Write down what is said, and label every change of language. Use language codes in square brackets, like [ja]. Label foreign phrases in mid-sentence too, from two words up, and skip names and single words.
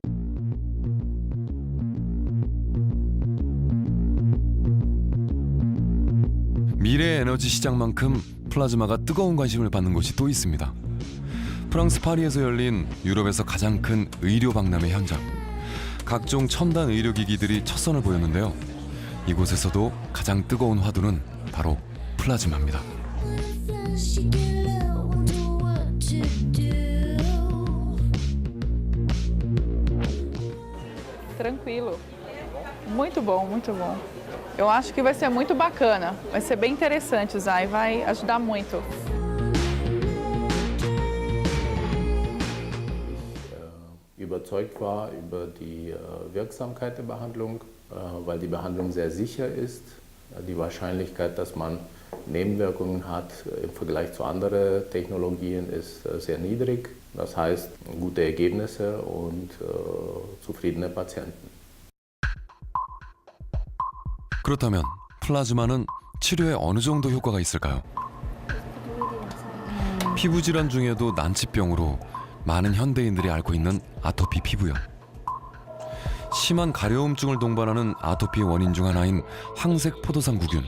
[ko] 미래의 에너지 시장만큼 플라즈마가 뜨거운 관심을 받는 곳이 또 있습니다. 프랑스 파리에서 열린 유럽에서 가장 큰 의료 박람회 현장. 각종 첨단 의료기기들이 첫 선을 보였는데요. 이곳에서도 가장 뜨거운 화두는 바로 플라즈마입니다. [pt] Tranquilo. Muito bom, muito bom. Eu acho que vai ser muito bacana, vai ser bem interessante usar e vai ajudar muito. [de] Überzeugt war über die Wirksamkeit der Behandlung, weil die Behandlung sehr sicher ist. Die Wahrscheinlichkeit, dass man Nebenwirkungen hat im Vergleich zu anderen Technologien ist sehr niedrig. Das heißt, gute Ergebnisse und zufriedene Patienten. [ko] 그렇다면 플라즈마는 치료에 어느 정도 효과가 있을까요? 피부 질환 중에도 난치병으로 많은 현대인들이 앓고 있는 아토피 피부염. 심한 가려움증을 동반하는 아토피의 원인 중 하나인 황색 포도상 구균.